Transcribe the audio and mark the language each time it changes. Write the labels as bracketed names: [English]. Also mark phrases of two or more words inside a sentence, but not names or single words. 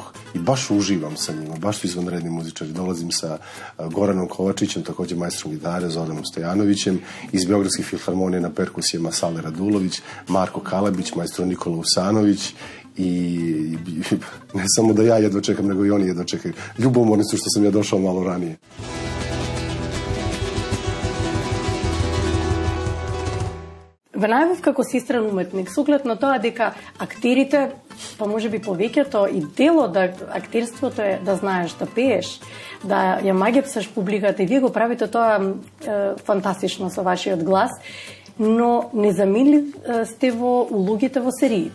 [Serbian] I baš uživam sa njima, baš su izvanredni muzičari. Dolazim sa Goranom Kovačićem, takođe majstrom gitare, Zoranom Stojanovićem, iz Beogradskih filharmonija na perkusijama Sale Radulović, Marko Kalabić, majstro Nikola Usanović i ne samo da ja jedva čekam, nego i oni jedva čekaju. Ljubomorni su što sam ja došao malo ranije. [Macedonian] Ве најавив како сестран уметник, со оглед на тоа дека актерите, па може би повеќето и дел од актерството е да знаеш да пееш, да ја магепсаш публиката и вие го правите тоа фантастично со вашиот глас, но незаменлив сте во улогите во сериите.